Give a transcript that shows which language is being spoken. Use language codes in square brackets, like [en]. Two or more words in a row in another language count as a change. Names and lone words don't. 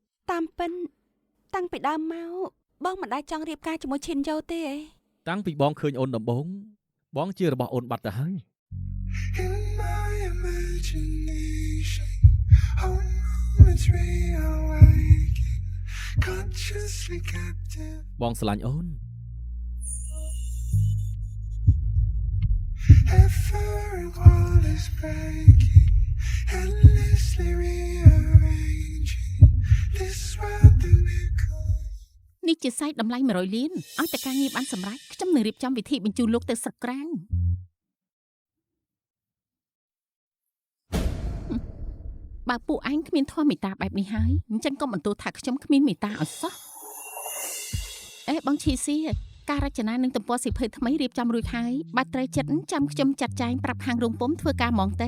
[km] តាមពិនតាំងពីដើមមកបងមិនដែលចង់រៀបការជាមួយឈិនយ៉ូទេអី តាំងពីបងឃើញអូនដំបូងបងជារបស់អូនបាត់ទៅហើយ [en] In my imagination, oh no, it's real waking, consciously captive. [km] បងស្រឡាញ់អូន [en] Every wall is breaking, endlessly rearranging this world that we're calling. [km] នេះជាសាច់តម្លៃ100លានឲ្យតែការងារបានសម្រេចខ្ញុំនឹងរៀបចំវិធីបញ្ជូនលោកទៅស្រុកក្រៅបើពួកឯងគ្មានធម៌មេត្តាបែបនេះហើយអញ្ចឹងកុំបន្ទោសថាខ្ញុំគ្មានមេត្តាឲ្យសោះអេបងឈីស៊ីការរចនានឹងទំព័រសៀវភៅថ្មីរៀបចំរួចហើយបើត្រូវចិត្តចាំខ្ញុំចាត់ចែងប្រាប់ខាងរោងពុម្ពធ្វើការហ្មងទៅ